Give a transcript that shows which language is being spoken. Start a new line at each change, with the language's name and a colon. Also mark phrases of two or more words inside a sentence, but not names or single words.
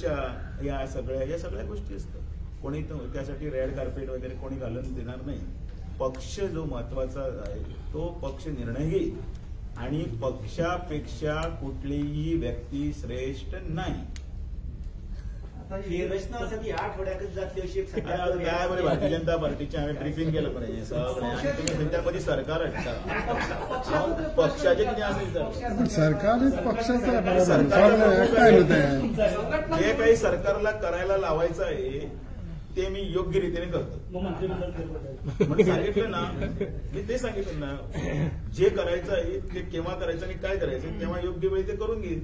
Marathi: अपेक्षा या सगळ्या गोष्टी असतात. कोणी त्यासाठी
English: red carpet
Marathi: वगैरे कोणी घालून देणार नाही. पक्ष जो महत्वाचा आहे तो पक्ष निर्णय घेईल आणि पक्षापेक्षा कुठलीही व्यक्ती श्रेष्ठ नाही.
Konkani: ही रचना असं की 8 आठवड्यातच जातली अशी एक काय बरे भारतीय जनता पार्टीचे हांवें ब्रिफींग केलं पाहिजे सगळें आनी तुमी म्हणटा मदीं सरकार हाडटा पक्षाचें कितें आसा
Marathi: सरकार पक्षाचं जे काही सरकारला करायला लावायचं आहे ते मी योग्य रीतीने करतो. मग मंत्रिमंडळ फेरबदल म्हणजे सांगितलं ना, मी ते सांगितलं ना, जे करायचं आहे ते केव्हा करायचं आणि काय करायचं तेव्हा योग्य वेळी ते करून घेईल.